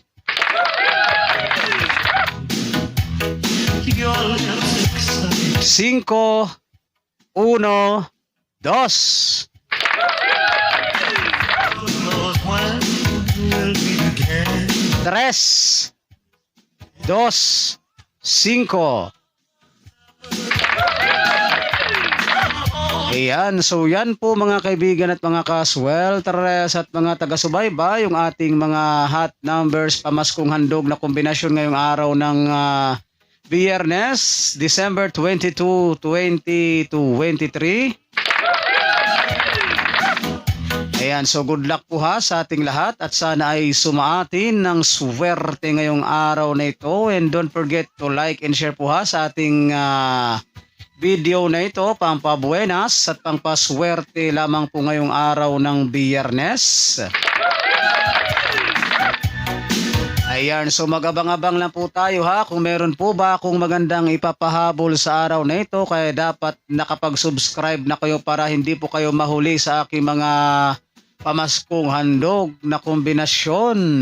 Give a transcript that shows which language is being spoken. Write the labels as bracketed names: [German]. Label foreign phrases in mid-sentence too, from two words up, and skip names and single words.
[Spanish] Cinco, uno, dos. Tres, dos, cinco. [Filipino] Ayan, so yan po mga kaibigan at mga kaswelteres at mga taga-subaybay, yung ating mga [English] hot numbers [Filipino] pamaskong handog na kombinasyon ngayong araw ng Biyernes, December 22, 2023. Ayan, so [English] good luck [Filipino] po ha sa ating lahat at sana ay sumaatin ng swerte ngayong araw na ito. [English] And don't forget to like and share [Filipino] po ha sa ating video na ito, pampabuenas at pampaswerte lamang po ngayong araw ng Biyernes. Ayan, so magabang-abang lang po tayo ha kung meron po ba akong magandang ipapahabol sa araw na ito, kaya dapat nakapag-subscribe na kayo para hindi po kayo mahuli sa aking mga pamaskong handog na kombinasyon.